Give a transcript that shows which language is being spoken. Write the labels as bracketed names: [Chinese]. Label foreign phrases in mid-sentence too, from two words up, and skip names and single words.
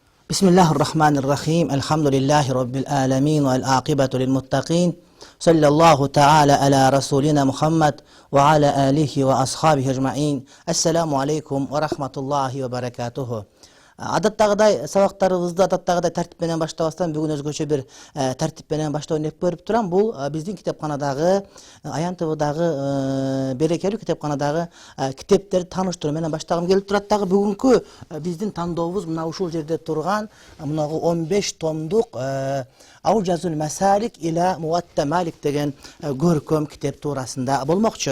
[Arabic] بسم الله الرحمن الرحيم الحمد لله رب العالمين والعاقبة للمتقين صلى الله تعالى على رسولنا محمد وعلى آله وأصحابه أجمعين السلام عليكم ورحمة الله وبركاته. [Kyrgyz] Адаттагыдай сабактарыбызды адаттагыдай тартип менен баштабастан бүгүн өзгөчө бир тартип менен баштоон деп көрүп турам. Бул биздин китепканадагы Аян ТВдагы берекелүү китепканадагы китептерди тааныштыруу менен баштагым келип турат. Дагы бүгүнкү биздин тандообуз мына ушул жерде турган мынагы 15 томдук Аужазул Масалик ила Муатта Малик деген көркөм китеп туурасында болмокчу.